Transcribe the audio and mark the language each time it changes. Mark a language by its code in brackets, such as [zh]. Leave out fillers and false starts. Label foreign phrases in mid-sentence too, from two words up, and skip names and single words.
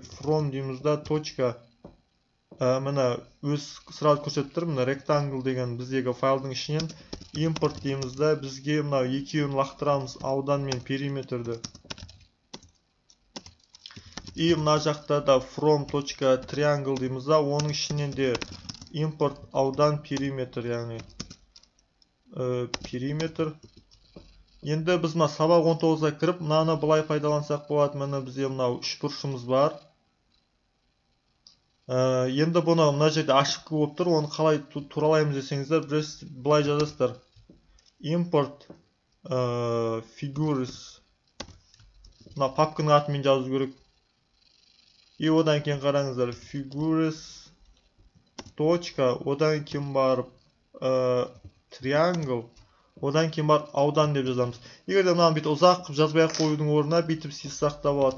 [kk] From дейміз, мына өз сразу көрсетіп тұр, мына rectangle деген біздегі файлдың ішінен import дейміз, бізге мына екеуін лақтырамыз, аудан мен периметрді. И мына жақта да from.triangle дейміз, оның ішінен де import аудан периметр, яғни периметр. Енді біз мына сабақ 19-да кіріп, мынаны былай пайдалансақ болады. Мына бізде мынау үшбұрышымыз бар. Енді бұны мына жерде ашық болып тұр, оны қалай туралаймыз десеңіздер, біз былай жазасыздар. [en] Import figures, [kk] мына папканың атымен жазу керек. И одан кейін қараңыздар, figures точка, одан кейін барып triangle, одан кейін барып аудан деп жазамыз. Егер де мынаны бүйтіп ұзақ жазбай қоюдың орнына бүйтіп сызсақ та болады.